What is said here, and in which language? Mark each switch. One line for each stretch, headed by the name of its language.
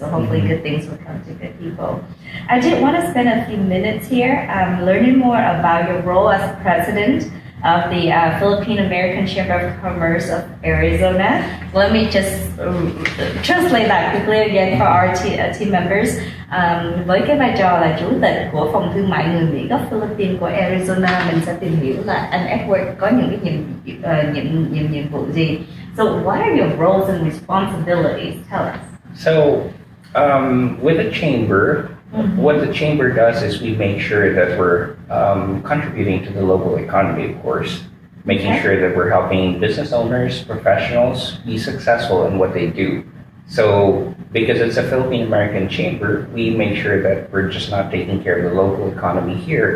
English: So hopefully good things will come to good people. I did want to spend a few minutes here learning more about your role as president of the Philippine American Chamber of Commerce of Arizona. Let me just translate that quickly again for our team members.
Vietnamese: Với cái vai trò là chủ tịch của phòng thương mại người Mỹ gốc Philippines của Arizona, mình sẽ tìm hiểu là anh Edward có những cái nhiệm vụ gì.
English: So what are your roles and responsibilities? Tell us. So With the chamber, what the chamber does is we make sure that we're contributing to the local economy, of course, making Okay. sure that we're helping business owners, professionals be successful in what they do. So, because it's a Philippine American chamber, we make sure that we're just not taking care of the local economy here.